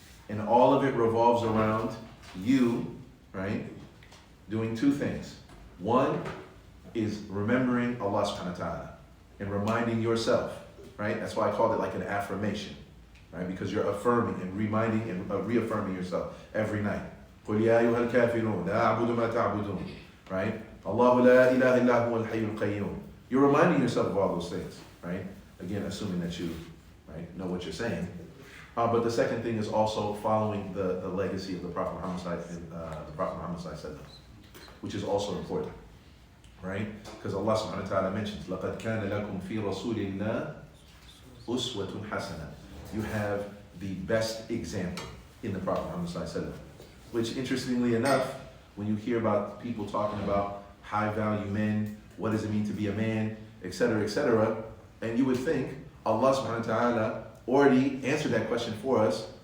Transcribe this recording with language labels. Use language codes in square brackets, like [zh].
[en] And all of it revolves around you, right, doing 2 things. One is remembering Allah subhanahu wa ta'ala and reminding yourself, right? That's why I called it like an affirmation, right? Because you're affirming and reminding and reaffirming yourself every night. [ar] قُلْ يَا أَيُّهَا الْكَافِرُونَ لَا أَعْبُدُ مَا تَعْبُدُونَ, [en] right? [ar] اللَّهُ لَا إِلَهَ إِلَّا هُوَ الْحَيُّ الْقَيُّومُ. [en] You're reminding yourself of all those things, right? Again, assuming that you, right, know what you're saying. But the second thing is also following the legacy of the Prophet Muhammad which is also important, right? Because Allah subhanahu wa ta'ala mentions, [ar] لَقَدْ كَانَ لَكُمْ فِي رَسُولِ اللَّهِ أُسْوَةٌ حَسَنَةٌ. [en] You have the best example in the Prophet Muhammad, which interestingly enough, when you hear about people talking about high value men, what does it mean to be a man, etc., and you would think Allah subhanahu wa ta'ala already answered that question for us.